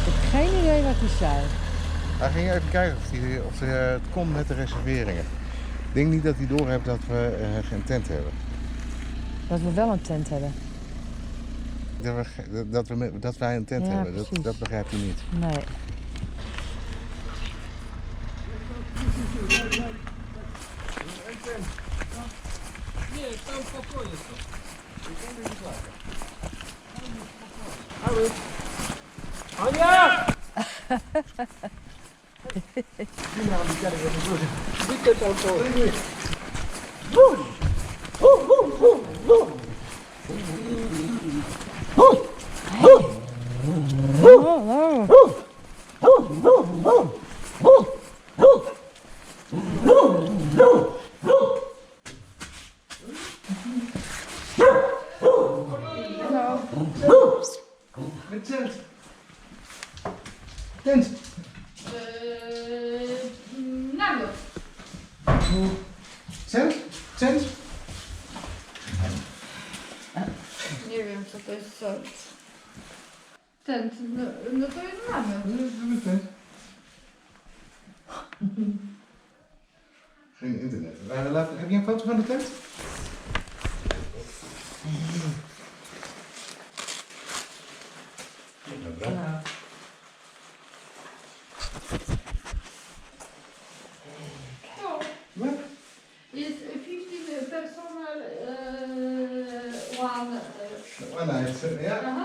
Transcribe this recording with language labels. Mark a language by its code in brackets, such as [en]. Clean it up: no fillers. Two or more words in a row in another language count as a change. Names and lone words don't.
[nl] geen idee wat hij zei. Hij ging even kijken of het kon met de reserveringen. Ik denk niet dat hij doorheeft dat we geen tent hebben. Dat we wel een tent hebben. Dat wij een tent Ja, hebben, precies. dat begrijpt hij niet. Nee. [pl] Nie, tam pokoje są. Ania! Widzę tam to. [nl] Hallo. Met tent. Tent. [pl] Namiot. [nl] Tent? Tent? [pl] Nie wiem co to jest tent. No to jest namiot. [nl] Tent. Geen internet. Heb je een foto van de tent? Ja. Wat? [en] Is 15 personal one. [nl] Oh nee, ja. Aha.